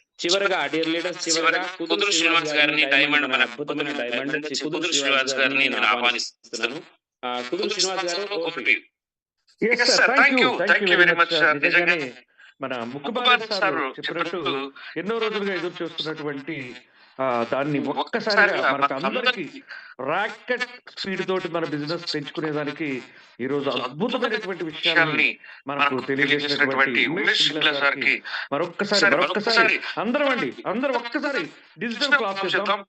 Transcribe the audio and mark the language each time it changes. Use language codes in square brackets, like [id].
[te] చివరగా dear leaders, చివరగా కుదురు శ్రీనివాస్ గారిని, డైమండ్ మన అద్భుతమైన డైమండ్ కుదురు శ్రీనివాస్ గారిని నేను ఆహ్వానిస్తున్నాను. కుదురు శ్రీనివాస్ గారు, [en] Over to you. Yes sir, thank you very much sir. [te] నిజంగానే మన ముక్కుబాల సార్ చెప్పినట్టు ఎన్నో రోజులుగా ఎదురు చూస్తున్నటువంటి దాన్ని ఒక్కసారిగా మనకు అందరికి రాకెట్ స్పీడ్ తోటి మన బిజినెస్ పెంచుకునేదానికి ఈ రోజు అద్భుతమైనటువంటి విషయాన్ని మనకు తెలియజేసినటువంటి ఉమేష్ సింగ్లా సార్కి మరొక్కసారి అందరూ ఒక్కసారి డిజిటల్ క్లాస్ చేద్దాం.